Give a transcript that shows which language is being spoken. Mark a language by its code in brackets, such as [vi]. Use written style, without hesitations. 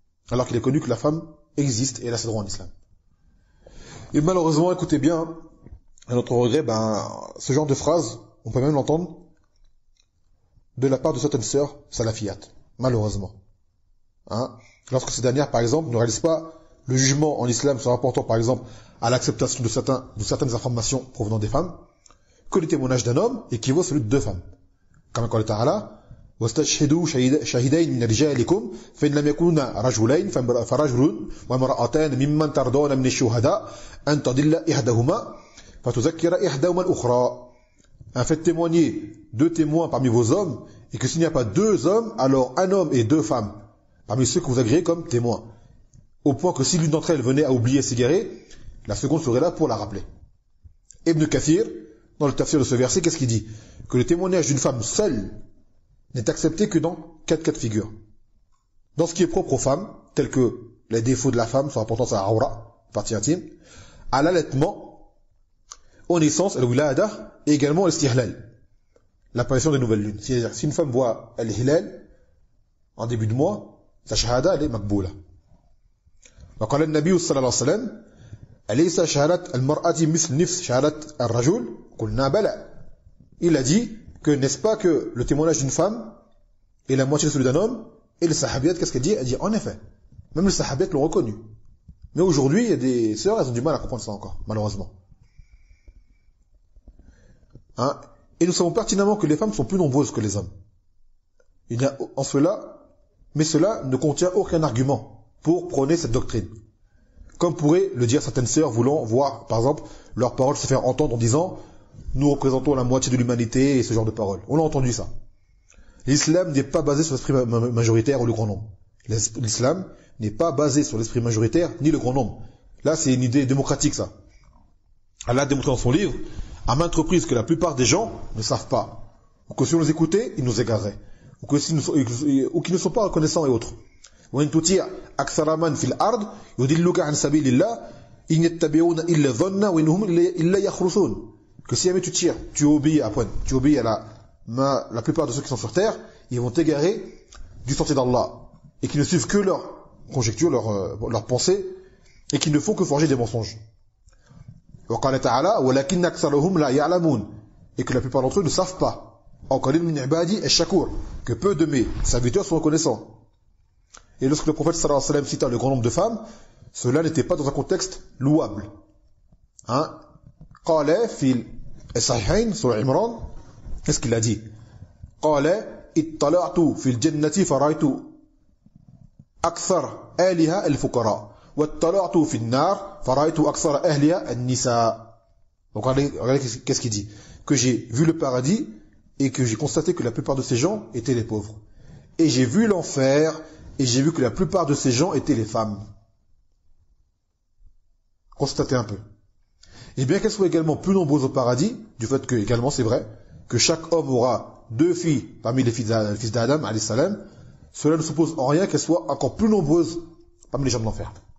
[fr] Alors qu'il est connu que la femme existe et elle a ses droits en islam. Et malheureusement, écoutez bien, à notre regret, ce genre de phrase, on peut même l'entendre de la part de certaines sœurs salafiyates, malheureusement. Lorsque ces dernières, par exemple, ne réalisent pas le jugement en islam se rapportant, par exemple, à l'acceptation de certaines informations provenant des femmes, que le témoignage d'un homme équivaut à celui de 2 femmes. [ar] Comme قال تعالى واستشهدوا شهيدين من رجالكم فإن لم يكونا رجلين فرجل وامرأتان ممن ترضون من الشهداء أن تضل إحداهما فتذكر إحداهما الأخرى. [fr] Faites témoigner 2 témoins parmi vos hommes, et que s'il n'y a pas 2 hommes, alors un homme et 2 femmes, parmi ceux que vous agréez comme témoins. Au point que si l'une d'entre elles venait à oublier s'égarer, la seconde serait là pour la rappeler. Ibn Kathir, dans le tafsir de ce verset, qu'est-ce qu'il dit? Que le témoignage d'une femme seule n'est accepté que dans 4 cas de figure. Dans ce qui est propre aux femmes, tels que les défauts de la femme, son importance à la aura, partie intime, à l'allaitement, aux naissances, al-wilada, et également al-istihlal, l'apparition des nouvelles lunes. C'est-à-dire, si une femme voit al-hilal en début de mois, sa shahada, elle est makboula. [ar] وقال النبي صلى الله عليه وسلم أليس شهادة المرأة مثل نفس شهادة الرجل قلنا بلى. [fr] Il a dit que n'est-ce pas que le témoignage d'une femme est la moitié de celui d'un homme, et les sahabiyat, qu'est-ce qu'elle dit? Elle dit en effet. Même les sahabiyat l'ont reconnu. Mais aujourd'hui, il y a des sœurs, elles ont du mal à comprendre ça encore, malheureusement. Et nous savons pertinemment que les femmes sont plus nombreuses que les hommes. Il y a en cela, mais cela ne contient aucun argument pour prôner cette doctrine. Comme pourraient le dire certaines sœurs voulant voir, par exemple, leurs paroles se faire entendre en disant « Nous représentons la moitié de l'humanité » et ce genre de paroles. On a entendu ça. L'islam n'est pas basé sur l'esprit majoritaire ou le grand nombre. L'islam n'est pas basé sur l'esprit majoritaire ni le grand nombre. Là, c'est une idée démocratique, ça. Allah a démontré dans son livre, à maintes reprises, que la plupart des gens ne savent pas. Ou que si on les écoutait, ils nous égareraient. Ou qu'ils ne sont pas reconnaissants et autres. [ar] وإن تطيع أكثر من في الأرض يضلك عن سبيل الله إن يتبعون إلا الظن وإنهم إلا يخرصون. [fr] Que si jamais tu obéis à la plupart de ceux qui sont sur terre, ils vont t'égarer du sentier d'Allah et qui ne suivent que leurs conjectures, leurs pensées, et qui ne font que forger des mensonges. [ar] وقال تعالى ولكن أكثرهم لا يعلمون. [fr] Et que la plupart d'entre eux ne savent pas. [ar] وقليل من عبادي الشكور. [fr] Que peu de mes serviteurs sont reconnaissants. Et lorsque le prophète sallallahu alayhi wa sallam cita le grand nombre de femmes, cela n'était pas dans un contexte louable. [ar] قال في الصحيحين سورة عمران [fr] Qu'est-ce qu'il a dit? [ar] قال اطلعت في الجنة فرأيت أكثر أهلها الفقراء واطلعت في النار فرأيت أكثر أهلها النساء. [fr] Donc regardez qu'est-ce qu'il dit? Que j'ai vu le paradis et que j'ai constaté que la plupart de ces gens étaient les pauvres. Et j'ai vu l'enfer et j'ai vu que la plupart de ces gens étaient les femmes. Constatez un peu. Et bien qu'elles soient également plus nombreuses au paradis, du fait que, également c'est vrai, que chaque homme aura 2 filles parmi les fils d'Adam, alayhi salam, cela ne suppose en rien qu'elles soient encore plus nombreuses parmi les gens de l'enfer.